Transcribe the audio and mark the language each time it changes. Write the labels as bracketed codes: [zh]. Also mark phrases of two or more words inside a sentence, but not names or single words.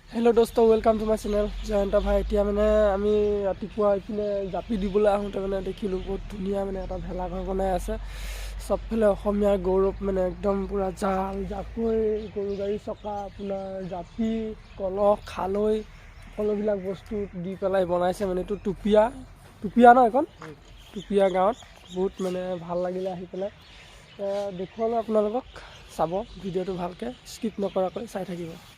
[hi] हेलो दोस्तों [en] welcome to my channel [as] जयंत भाई এতিয়া মানে আমি ৰাতিপুৱা ইপিনে জাপি দিবলৈ আহোঁতে মানে দেখিলোঁ বহুত ধুনীয়া মানে এটা ভেলাঘৰ বনাই আছে সবফালে অসমীয়াৰ গৌৰৱ মানে একদম পুৰা জাল জাকৈ গৰু গাড়ী চকা আপোনাৰ জাপি কলহ খালৈ সকলোবিলাক বস্তু দি পেলাই বনাইছে মানে এইটো টুপিয়া ন এখন টুপিয়া গাঁৱত বহুত মানে ভাল লাগিলে আহি পেলাই দেখুৱালোঁ আপোনালোকক চাব ভিডিঅ'টো ভালকৈ স্কিপ নকৰাকৈ চাই থাকিব